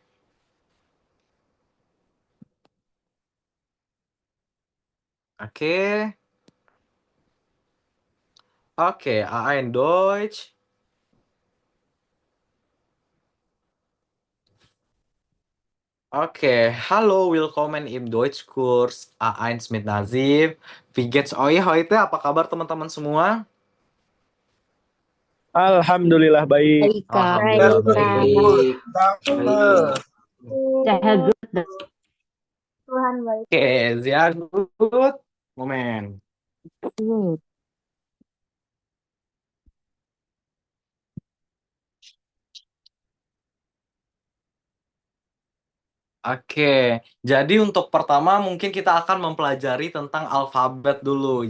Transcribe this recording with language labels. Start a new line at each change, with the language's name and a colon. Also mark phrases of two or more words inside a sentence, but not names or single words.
German: Oke. Oke, A1 Deutsch. Oke, halo, willkommen im Deutschkurs A1 mit Nazif. Wie geht's euch heute?
Indonesian: Apa kabar teman-teman semua? Alhamdulillah baik. Baik, Kak. Alhamdulillah baik. Saya good. Tuhan baik.
German: Oke, sehr gut. Moment.
Indonesian: Oke, jadi untuk pertama mungkin kita akan mempelajari tentang alfabet dulu.